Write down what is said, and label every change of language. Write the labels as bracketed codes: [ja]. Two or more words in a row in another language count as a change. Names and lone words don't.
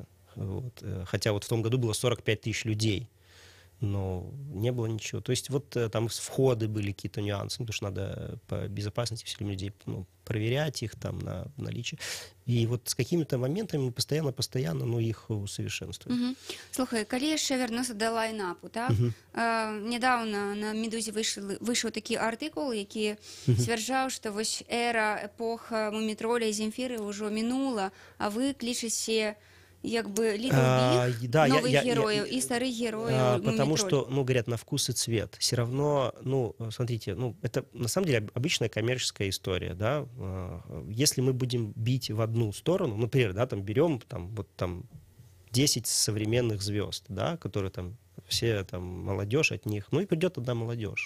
[ru] Вот. Хотя вот в том году было 45 тысяч людей, но не было ничего. То есть вот там входы были какие-то нюансы, потому что надо по безопасности все людей проверять их там на наличие. И вот с какими-то моментами мы постоянно их усовершенствуем. [be] Слухай, калі яшчэ вярнуцца да лайнапу, так? Нядаўна на «Медузе» выйшаў такі артыкул, які сцвярджаў, што вось эпоха Мумітроля і Земфіры ўжо мінула, а вы клічаце якби Little Big, [ru] новых героев и старых героев. Потому что, говорят, на вкус и цвет. Все равно, смотрите, это на самом деле обычная коммерческая история, да. Если мы будем бить в одну сторону, например, да, там берем вот 10 современных звезд, да, которые там все там молодежь от них, и придет одна молодежь.